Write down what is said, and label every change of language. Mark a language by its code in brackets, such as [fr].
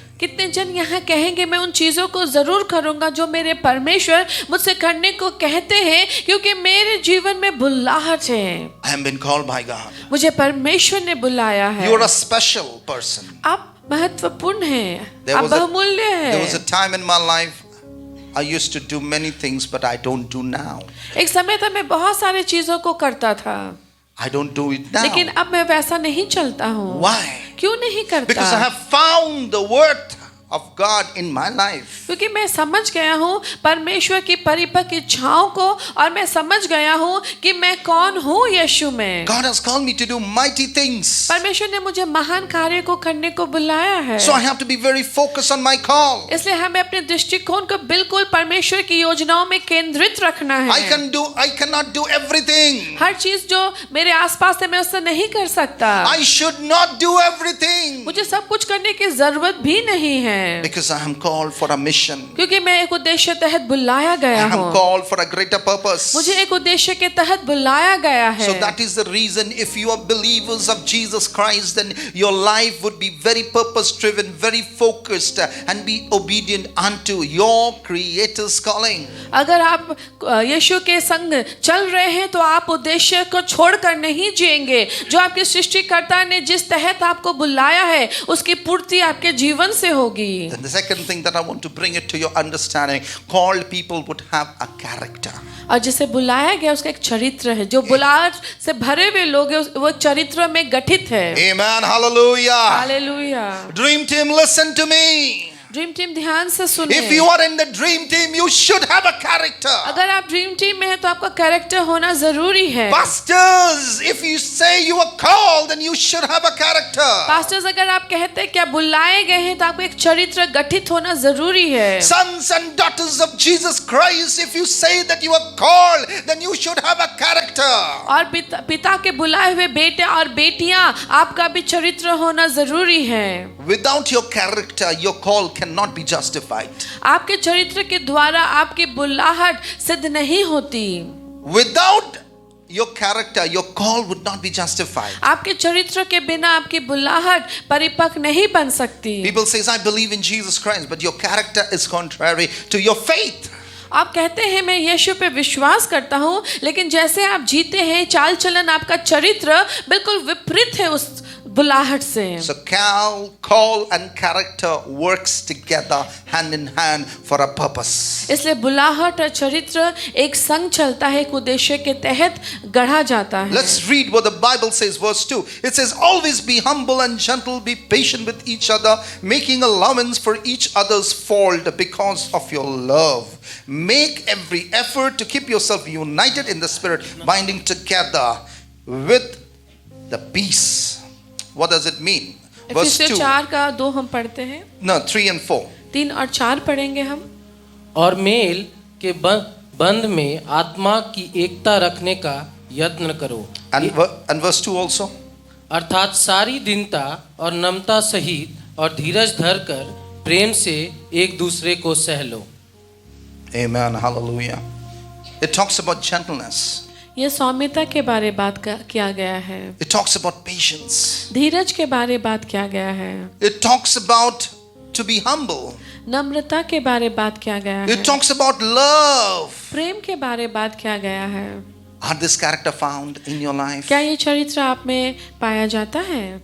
[hi] कितने जन यहाँ कहेंगे मैं उन चीजों को जरूर करूंगा जो मेरे परमेश्वर मुझसे करने को कहते हैं, क्योंकि मेरे जीवन में बुलाहट है। [en] I have been called by God. [hi] मुझे परमेश्वर ने बुलाया है। [en] You are a special person. [hi] आप महत्वपूर्ण हैं, [en] There [hi] आप [en] was a- [hi] बहुमूल्य [en] There was a [hi] हैं। [en] time in my life I used to do many things, but I don't do now. [hi] एक समय था मैं बहुत सारी चीजों को करता था, [en] I don't do it now. [hi] लेकिन अब मैं वैसा नहीं चलता हूँ। [en] Why? [hi] क्यों नहीं [en] Because I [hi] करता? [en] have found the worth of God in my life. [hi] क्योंकि मैं समझ गया हूँ परमेश्वर की परिपक्व इच्छाओं को, और मैं समझ गया हूँ कि मैं कौन हूँ यीशु में। [en] God has called me to do mighty things. [hi] परमेश्वर ने मुझे महान कार्य को करने को बुलाया है, [en] So I have to be very focused on my call. [hi] इसलिए हमें अपने दृष्टिकोण को बिल्कुल परमेश्वर की योजनाओं में केंद्रित रखना है। [en] I cannot do everything. [hi] हर चीज जो मेरे आसपास है मैं उससे नहीं कर सकता। [en] I should not do everything. [hi] मुझे सब कुछ करने की जरूरत भी नहीं है, [en] Because I am called for a mission. [hi] क्योंकि मैं एक उद्देश्य तहत बुलाया [en] I [hi] गया [en] am [hi] हूँ। [en] called for a greater purpose. [hi] मुझे एक उद्देश्य के तहत बुलाया गया है। [en] So that is the reason, if you are believers of Jesus Christ, then your life would be very purpose driven, very focused, and be obedient unto your Creator's calling. [hi] अगर आप यीशु के संग चल रहे हैं तो आप उद्देश्य को छोड़कर नहीं जिएंगे। जो आपके सृष्टिकर्ता ने जिस तहत आपको बुलाया है उसकी पूर्ति आपके जीवन से होगी। [en] Then the second thing that I want to bring it to your understanding, called people would have a character. [hi] और जिसे बुलाया गया उसका एक चरित्र है। जो बुलाहट से भरे हुए लोग हैं वो चरित्र में गठित है। [en] Amen. Hallelujah. [hi] Hallelujah. [en] Dream team, listen to me. [hi] Dream team ध्यान से सुनिए। [en] If you are in the dream team, you should have a character. [hi] अगर आप ड्रीम टीम में हैं तो आपका कैरेक्टर होना जरूरी है। [en] Pastors, if you say you are called, then you should have a character. [hi] Pastors, अगर आप कहते हैं कि आप बुलाए गए हैं तो आपको एक चरित्र गठित होना जरूरी है। [en] Sons and daughters of Jesus Christ, if you say that you are called, then you should have a character. [hi] और पिता के बुलाए हुए बेटे और बेटियां, आपका भी चरित्र होना जरूरी है। [en] Without your character, your call cannot be justified. [hi] आपके चरित्र के द्वारा आपकी बुलाहट सिद्ध नहीं होती। [en] Without your character, your call would not be justified. [hi] आपके चरित्र के बिना आपकी बुलाहट परिपक्व नहीं बन सकती। [en] People says, I believe in Jesus Christ, but your character is contrary to your faith. [hi] आप कहते हैं मैं यीशु पे विश्वास करता हूँ, लेकिन जैसे आप जीते हैं, चाल चलन, आपका चरित्र बिल्कुल विपरीत है उस बुलाहट से। [en] So call and character works together hand in hand for a purpose. [hi] इसलिए बुलाहट और चरित्र एक संग चलता है, एक उद्देश्य के तहत गढ़ा जाता है। [en] Let's read what the Bible says, verse 2. It says, always be humble and gentle, be patient with each other, making allowance for each other's fault because of your love. Make every effort to keep yourself united in the Spirit, binding together with the peace. What does it mean? Verse 2. [hi] 4 का 2 हम पढ़ते हैं। [en] No, 3 and 4. [hi] 3 और 4 पढ़ेंगे हम। और mail के बंध में आत्मा की एकता रखने का यत्न करो। [en] And verse 2 also. [hi] अर्थात सारी दीनता और नम्रता सहित और धीरज धरकर प्रेम से एक दूसरे को सह लो। [en] Amen. Hallelujah. It talks about gentleness. [hi] ये सौम्यता के बारे बात किया गया है। [en] It talks about patience. [hi] धीरज के बारे बात किया गया है। [en] It talks about to be humble. [hi] नम्रता के बारे बात किया गया है। [en] It talks about love. [hi] प्रेम के बारे बात किया गया है। [en] Are this character found in your life? [hi] क्या ये चरित्र आप में पाया जाता है?